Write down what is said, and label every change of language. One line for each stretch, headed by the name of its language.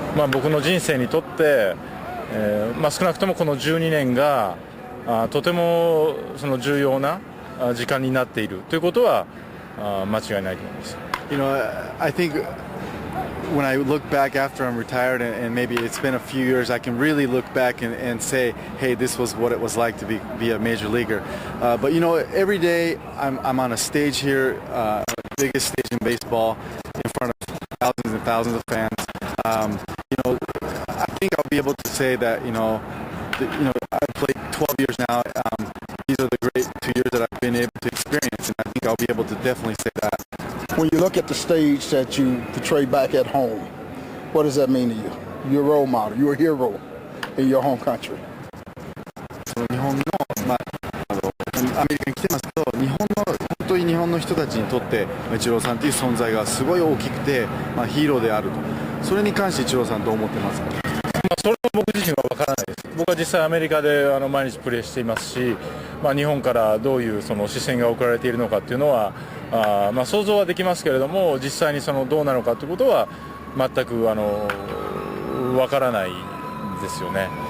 Japanese: 僕の人生にとって、少なくともこの12年がとても重要な時間になっているということは間違いないと思います。
English: I think when I look back after I'm retired and maybe it's been a few years, I can really look back and say, hey, this was what it was like to be a major leaguer. But every day I'm on a stage here, biggest stage in baseball, in front of thousands and thousands of fans. I think I'll be able to say that I've played 12 years now. These are the great 2 years that I've been able to experience, and I think I'll be able to definitely say that. When you look at the stage that you portray back at home, what does that mean to you? You're a role model. You're a hero in your home country.
Japanese: 日本のアメリカに来てますけど、本当に日本の人たちにとってイチローさんという存在がすごい大きくて、ヒーローであると。それに関してイチローさんどう思ってますか？それは僕自身は分からないです。僕は実際アメリカで毎日プレーしていますし、日本からどういう視線が送られているのかっていうのは想像はできますけれども、実際にどうなのかということは全く分からないですよね。